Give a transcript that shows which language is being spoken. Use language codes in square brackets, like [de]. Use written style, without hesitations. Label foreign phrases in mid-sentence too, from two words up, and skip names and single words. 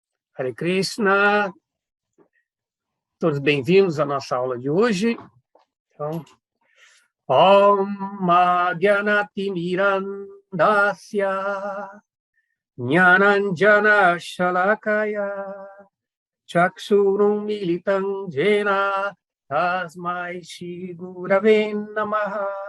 [pt] Hare Krishna, todos bem-vindos à nossa aula de hoje. Então, [sa] ॐ मध्यानतिमिदन्दस्य ज्ञानाञ्जन शलाकया चक्षुरुं मिलितं जेन तस्मै श्री गुरवे नमः